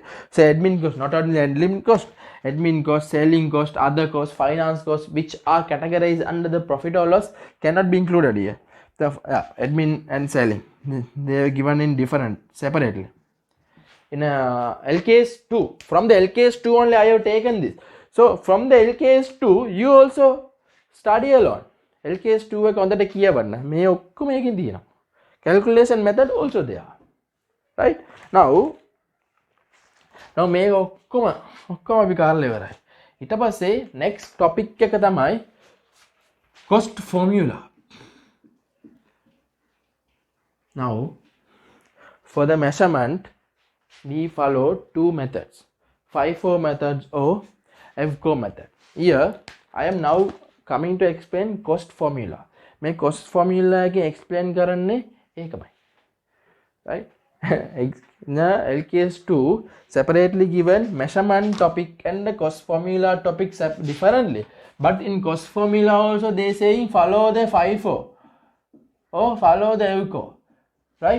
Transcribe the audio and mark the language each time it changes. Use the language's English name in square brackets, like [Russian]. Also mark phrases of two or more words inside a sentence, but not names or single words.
[English] So admin cost, not only admin cost, selling cost, other cost, finance cost, which are categorized under the profit or loss, cannot be included here. The admin and selling, they are given in different separately. In LKS 2, from the LKS 2 only I have taken this. So from the LKS 2 you also study alone. [Sinhala] LKS 2 එක හොඳට කියවන්න. මේ ඔක්කොම එකකින් තියෙනවා. [English] Calculation method also there, right? [Sinhala] Now මේ ඔක්කොම අපි කරලා ඉවරයි. ඊට පස්සේ [English] next topic [Sinhala] එක තමයි [English] cost formula. Now for the measurement we follow two methods, FIFO methods or FCO method. Here I am now coming to explain cost formula. [Sinhala] මේ [English] cost formula [Sinhala] එක explain කරන්නේ ඒකමයි, [English] right? In LKS 2 separately given measurement topic and the cost formula topic differently, but in cost formula also they saying follow the FIFO or follow the FCO, right?